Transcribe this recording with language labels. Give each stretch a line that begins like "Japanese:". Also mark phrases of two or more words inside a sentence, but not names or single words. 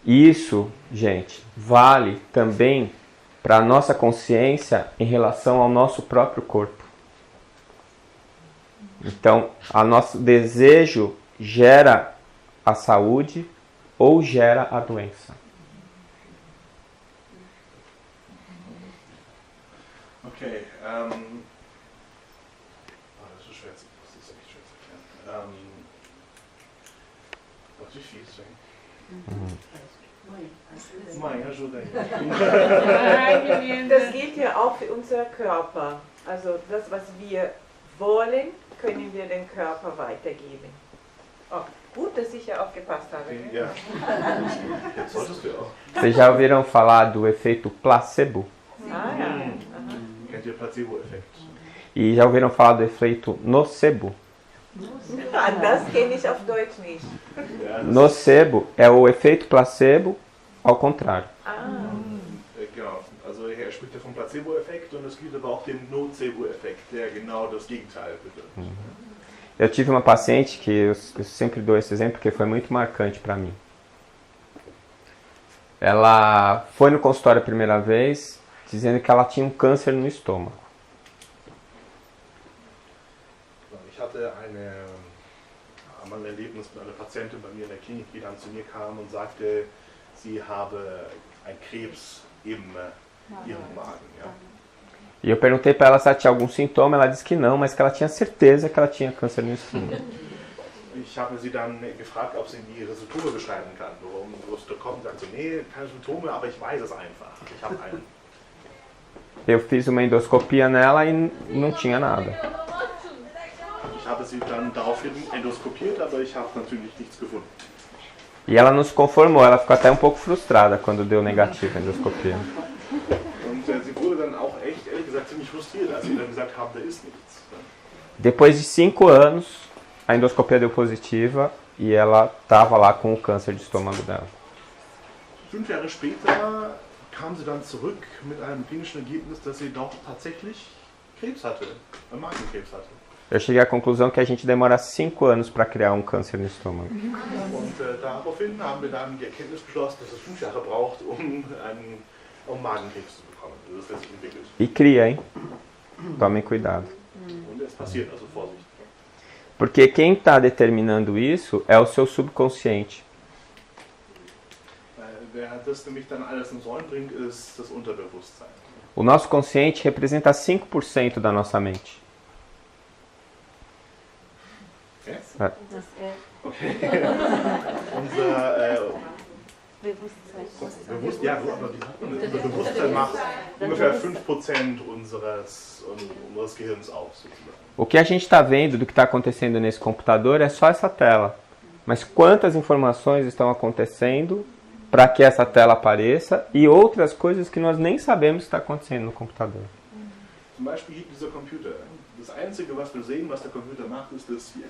Portuguese: Isso, gente, vale também para a nossa consciência em relação ao nosso próprio corpo. Então, o nosso desejo gera a saúde ou gera a doença.
German: Okay, das ist schwer, das ist echt schwer zu erklären. Was ist fies,
Portuguese: Mãe, ajuda aí.
German: Das gilt ja auch für unser Körper. Also das, was wir wollen, können wir den Körper weitergeben. Oh, gut, dass ich ja aufgepasst habe. Ja. Jetzt solltest du auch.
Portuguese: Vocês já ouviram falar do efeito placebo?
German: Ah ja. Kennt ihr Placebo-Effekt?
Portuguese: E já ouviram falar do efeito nocebo?
German: Das kenne ich auf Deutsch nicht. Ja,
Portuguese: Nocebo é o efeito placebo ao contrário.
German: Genau, also er spricht ja vom Placebo-Effekt und es gibt aber auch den Nocebo-Effekt, der genau das Gegenteil bedeutet.
Portuguese: Eu tive uma paciente que eu sempre dou esse exemplo porque foi muito marcante para mim. Ela foi no consultório a primeira vez dizendo que ela tinha um câncer no estômago.
German: Ich hatte einmal ein Erlebnis mit einer Patientin bei mir in der Klinik, die dann zu mir kam und sagte, sie habe einen Krebs im ihrem Magen. Ja.
Portuguese: E eu perguntei para ela se ela tinha algum sintoma, ela disse que não, mas que ela tinha certeza que ela tinha câncer no estômago.
German: Ich habe sie dann gefragt, ob sie mir ihre Symptome beschreiben kann. Worum es da kommt, sagt sie, nee, keine Symptome, aber ich weiß es einfach. Ich habe einen.
Portuguese: Eu fiz uma endoscopia nela e não tinha nada.
German: Ich habe sie dann daraufhin endoskopiert, aber ich habe natürlich nichts gefunden.
Portuguese: E ela não se conformou, ela ficou até um pouco frustrada quando deu negativo a endoscopia.
German: Und sie wurde dann auch echt, ehrlich gesagt, ziemlich frustriert, als sie dann gesagt haben, da ist nichts.
Portuguese: Depois de 5 anos, a endoscopia deu positiva e ela estava lá com o câncer de estômago dela.
German: 5 Jahre später kam sie dann zurück mit einem klinischen Ergebnis, dass sie doch tatsächlich Krebs hatte, Magenkrebs hatte.
Portuguese: Eu cheguei à conclusão que a gente demora 5 anos para criar um câncer no estômago.
German: Und daraufhin haben wir dann die Erkenntnis beschlossen, dass es 5 Jahre braucht, um Magenkrebs zu bekommen. Das ist sich entwickelt.
Portuguese: E cria, hein? Tomem cuidado.
German: Und es passiert, also Vorsicht.
Portuguese: Porque quem está determinando isso é o seu subconsciente.
German: Wer das nämlich dann alles ins Rollen bringt, ist das Unterbewusstsein.
Portuguese: O nosso consciente representa 5% da nossa mente. Okay? É. Okay.
German: Unser unser Bewusstsein macht ungefähr 5% unseres Gehirns aus, sozusagen.
Portuguese: O que a gente está vendo do que está acontecendo nesse computador é só essa tela. Mas quantas informações estão acontecendo para que essa tela apareça e outras coisas que nós nem sabemos que está acontecendo no computador.
German: Zum Beispiel hier dieser Computer. Das Einzige, was wir sehen, was der Computer macht, ist das hier.